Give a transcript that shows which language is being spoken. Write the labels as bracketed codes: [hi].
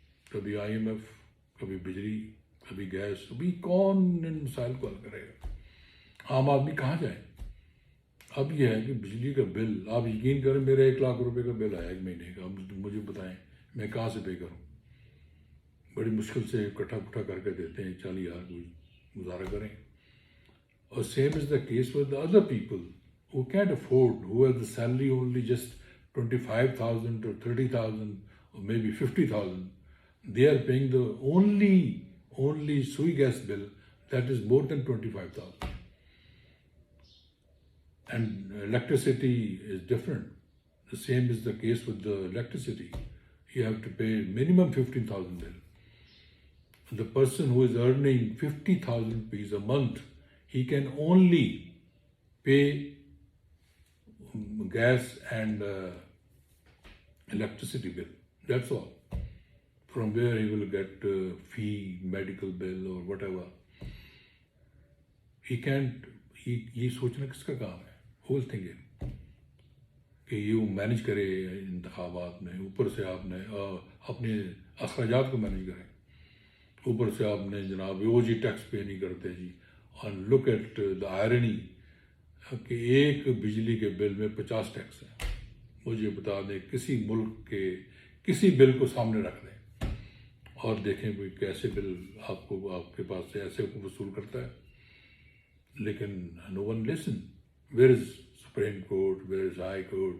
[ur] کبھی IMF، کبھی بجلی، کبھی گیس. کبھی کون ان مسائل کو حل کرے گا؟ عام آدمی کہاں جائے؟ اب یہ ہے کہ بجلی کا بل، آپ یقین کریں میرا 1 لاکھ روپے کا بل آیا ایک مہینے کا. اب مجھے بتائیں میں کہاں سے پے کروں؟ بڑی مشکل سے اکٹھا کر کے دیتے ہیں. 40,000 کوئی گزارا کریں. [en] اور same is the case with the other people who can't afford, who have the salary only just 25,000 or 30,000 or maybe 50,000. They are paying the only sui gas bill that is more than 25,000. And electricity is different. The same is the case with the electricity. You have to pay minimum 15,000 bill. The person who is earning 50,000 rupees a month, he can only pay gas and electricity bill. That's all. From where he will get fee, medical bill or whatever. He can't. [ur] یہ سوچنا کس کا کام ہے؟ Whole thing ہے کہ یہ manage کرے انتخابات میں. اوپر سے آپ نے اپنے اخراجات کو مینیج کریں. اوپر سے آپ نے جناب وہ ٹیکس پے نہیں کرتے جی. اور [en] look at the irony [ur] کہ ایک بجلی کے بل میں 50 ٹیکس ہیں. مجھے بتا دیں کسی ملک کے کسی بل کو سامنے رکھ دیں اور دیکھیں کوئی کیسے بل آپ کے پاس سے ایسے کو وصول کرتا ہے. لیکن [en] no one listen. Where is Supreme Court? Where is High Court?